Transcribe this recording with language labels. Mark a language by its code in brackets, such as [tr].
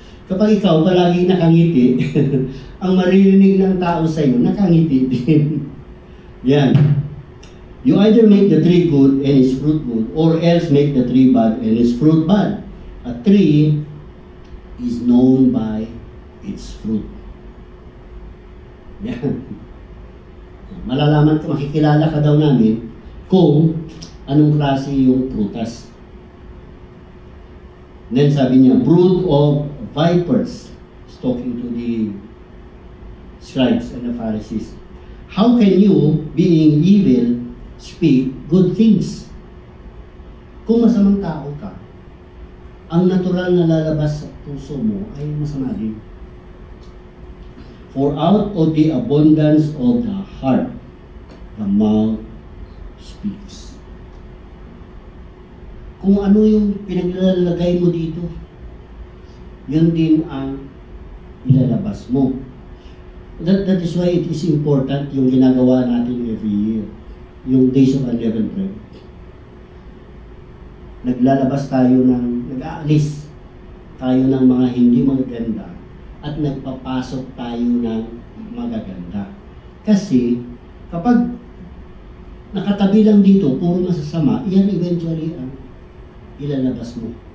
[tl] Kapag ikaw palagi nakangiti, ang maririnig ng tao sa'yo, nakangiti din. Yan. [en] You either make the tree good and its fruit good, or else make the tree bad and its fruit bad. A tree is known by its fruit. [tl] Yan. Malalaman ka, makikilala ka daw namin kung anong klase yung prutas. [en] Then [tl] sabi niya, [en] brood of vipers, talking to the scribes and the Pharisees. How can you, being evil, speak good things? [tl] Kung masamang tao ka, ang natural na lalabas sa puso mo ay masama din. [en] For out of the abundance of the heart, the mouth speaks. [tl] Kung ano yung pinaglalagay mo dito, yun din ang ilalabas mo. [en] That is why it is important [tl] yung ginagawa natin [en] every year. [tl] Yung Days of Unleavened Bread. Naglalabas tayo nag-aalis tayo ng mga hindi magaganda at nagpapasok tayo ng magaganda. Kasi kapag nakatabi lang dito, puro masasama, yan eventually ang ilalabas mo.